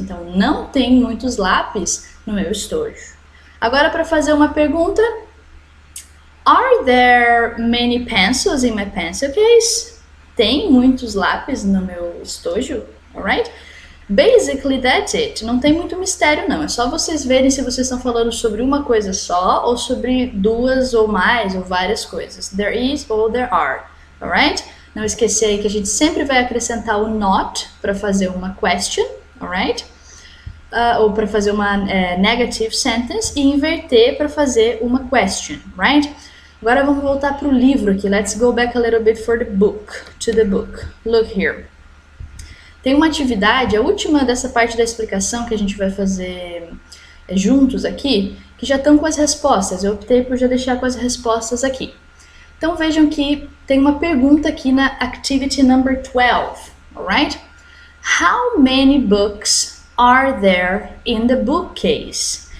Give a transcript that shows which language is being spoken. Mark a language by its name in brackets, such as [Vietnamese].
[Portuguese] Então, não tem muitos lápis no meu estojo. Agora, para fazer uma pergunta. [English] Are there many pencils in my pencil case? [Portuguese] Tem muitos lápis no meu estojo? [English] Alright? Basically, that's it. [Portuguese] Não tem muito mistério, não. É só vocês verem se vocês estão falando sobre uma coisa só ou sobre duas ou mais ou várias coisas. [English] There is ou there are. Alright? [Portuguese] Não esquecer aí que a gente sempre vai acrescentar o not para fazer uma question. Alright? Ou para fazer uma negative sentence e inverter para fazer uma question. [English] Right? [Portuguese] Agora vamos voltar para o livro aqui. [English] Let's go back a little bit for the book. To the book. Look here. [Portuguese] Tem uma atividade, a última dessa parte da explicação que a gente vai fazer juntos aqui, que já estão com as respostas. Eu optei por já deixar com as respostas aqui. Então vejam que tem uma pergunta aqui na activity number 12, alright? [English] How many books are there in the bookcase?